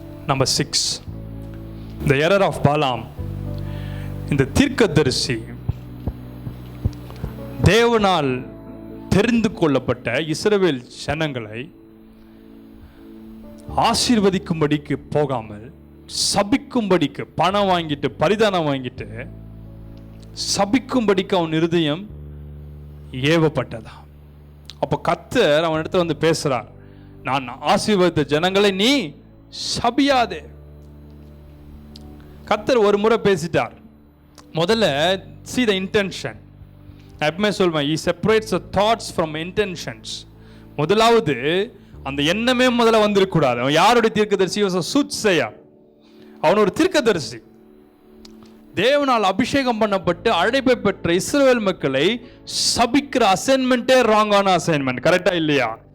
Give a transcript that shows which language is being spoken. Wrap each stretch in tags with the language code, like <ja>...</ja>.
<en>Number 6, the error of Balaam.</en> <ta>இந்த தீர்க்கதரிசி தேவனால் தெரிந்து கொள்ளப்பட்ட இஸ்ரவேல் ஜனங்களை ஆசீர்வதிக்கும்படிக்கு போகாமல் சபிக்கும்படிக்கு பணம் வாங்கிட்டு பரிதானம் வாங்கிட்டு சபிக்கும்படிக்கு அவன் இருதயம் ஏவப்பட்டதா. அப்போ கர்த்தர் அவன் இடத்துல வந்து பேசுறார், நான் ஆசீர்வதித்த ஜனங்களை நீ சபியாதே. கர்த்தர் ஒரு முறை பேசிட்டார். முதல்ல</ta> <en>see the intention.</en> <ta>நான் எப்பவுமே சொல்வேன்,</ta> <en>he separates the thoughts from intentions.</en> <ta>முதலாவது அந்த எண்ணமே முதல்ல வந்திருக்கூடாது. அவன் யாருடைய தீர்க்கதரிசி? சூத்சேயா. அவன் ஒரு தீர்க்கதரிசி. தேவனால் அபிஷேகம் பண்ணப்பட்டு அழைப்பை பெற்ற இஸ்ரவேல் மக்களை சபிக்கிற அசைன்மெண்ட்டே ராங்கான அசைன்மெண்ட். கரெக்டா இல்லையா?</ta>